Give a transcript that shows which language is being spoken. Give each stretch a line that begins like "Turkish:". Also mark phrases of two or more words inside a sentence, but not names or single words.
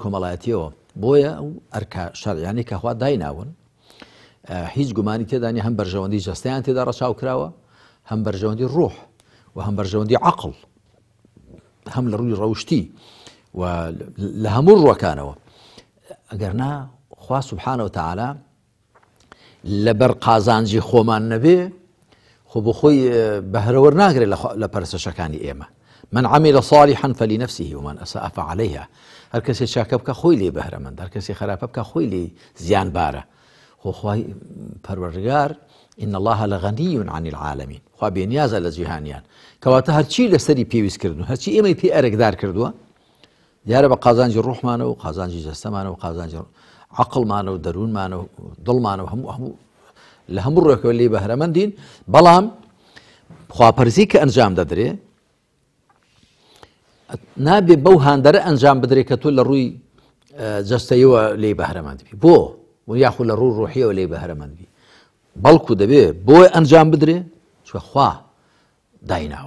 Central Kurdish: کۆمەڵایەتیەوە بۆیە ئەو ئەرکە شەرعیانەی کە خوا دایناون هیچ گومانی تێدانی هەم بەرژەوەندی جەستەیان تێدا ڕەچاو کراوە هەم بەرژەوەندی ڕوح و هەم بەرژەوەندی عەقڵ هەم لە ڕووی ڕەوشتی و لە هەموو ڕووەکانەوە ئەگەر نا خوا
Arabic: سبحانه وتعالى
Central Kurdish: لەبەر قازانجی خۆمان نەبێ خۆ بۆ خۆی بەهرەوەەر ناگرێت لە پەرستشەکانی ئێمە
Arabic: من عمل صالحا فلنفسه ومن أساء فعليها.
Central Kurdish: هر کەسێ چاکە بکە خۆی لێ بەهرەمەند، هەر کەسێ خراپە بکە خۆی لێ زیان بارە. خۆی پەروەردگار
Arabic: إن الله لغني عن العالمين،
Central Kurdish: خوا بێنیازە لە جیهانیان، کەواتە هەرچی لەسەری پێویست کردو، هەرچی ئێمەی پێ ئەرێکدار کردووە دیارە بە قازانجی ڕوحمانە و قازانجی جەستەمانە و قازانجی عەقڵمانە و دەروونمانە و دڵمانە و هەموو لە هەموو ڕێکەوە لێ بەهرەمەندین. بەڵام خواپەرزی کە ئەنجام دەدرێ نابێ بەو هاندەرە ئەنجام بدرێت کە تۆ لە ڕووی جەستەیەوە لێ بەهرەمەند بی، بۆ یاخود لە ڕوو ڕۆحیەوە لێ بەهرەمەند بی، بەڵکو دەبێ بۆی ئەنجام بدرێ چکە خوا دایناوە.